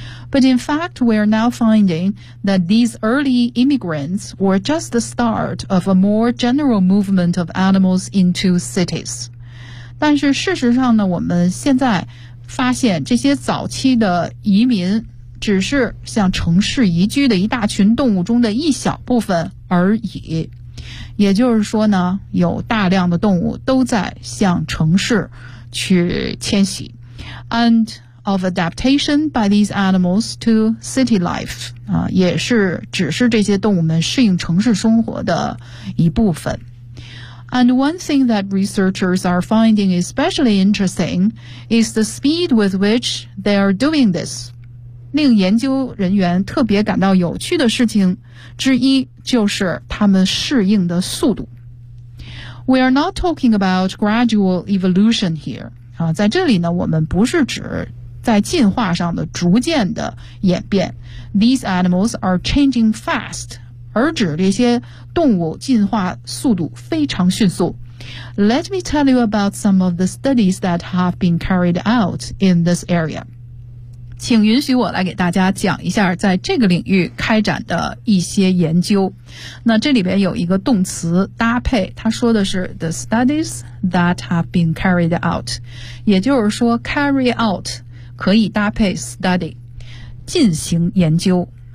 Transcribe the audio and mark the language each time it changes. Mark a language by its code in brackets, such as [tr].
[en] But in fact, we are now finding that these early immigrants were just the start of a more general movement of animals into cities. [zh] 但是事实上呢，我们现在发现这些早期的移民只是向城市移居的一大群动物中的一小部分而已。也就是说呢，有大量的动物都在向城市去迁徙。 [en] And of adaptation by these animals to city life, [zh] 啊，也是只是这些动物们适应城市生活的一部分。 [en] And one thing that researchers are finding especially interesting is the speed with which they are doing this. [zh] 令研究人员特别感到有趣的事情之一就是他们适应的速度。 [en] We are not talking about gradual evolution here. [zh] 啊，在这里呢，我们不是指在进化上的逐渐的演变。 [en] These animals are changing fast. [zh] 而指这些动物进化速度非常迅速。 [en] Let me tell you about some of the studies that have been carried out in this area. [zh] 请允许我来给大家讲一下在这个领域开展的一些研究。那这里边有一个动词搭配，它说的是 [en] the studies that have been carried out. [zh] 也就是说 carry out 可以搭配 study, 进行研究。